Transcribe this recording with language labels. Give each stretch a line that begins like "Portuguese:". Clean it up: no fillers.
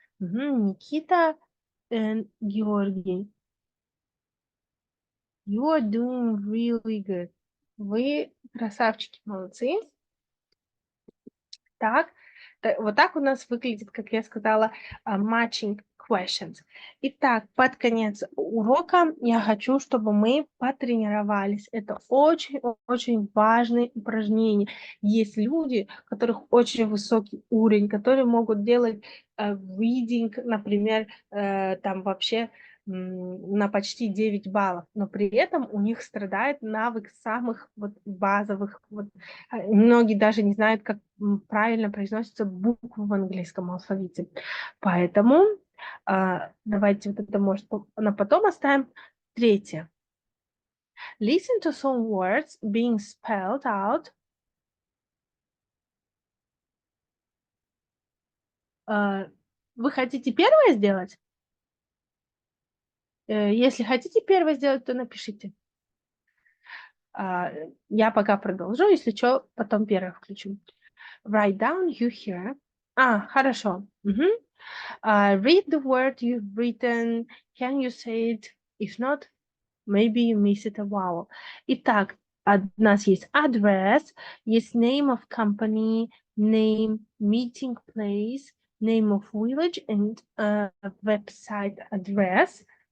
English: Никита and Георгий. You are doing really good.
Russian: Вы красавчики, молодцы. Так, вот так у нас выглядит, как я сказала, matching questions. Итак, под конец урока я хочу, чтобы мы потренировались. Это очень-очень важное упражнение. Есть люди, у которых очень высокий уровень, которые могут делать reading, например, там вообще на почти 9 баллов, но при этом у них страдает навык самых вот базовых. Вот, многие даже не знают, как правильно произносятся буквы в английском алфавите. Поэтому давайте вот это, может, на потом оставим. Третье.
English: Listen to some words being spelled out.
Russian: Вы хотите первое сделать? Если хотите первое сделать, то напишите. Я пока продолжу, если что, потом первое включу.
English: Write down you hear.
Russian: Хорошо.
English: Read the word you've written. Can you say it? If not, maybe you missed a vowel.
Russian: Итак, у нас есть
English: address,
Russian: есть
English: name of company, name, meeting place, name of village, and website address.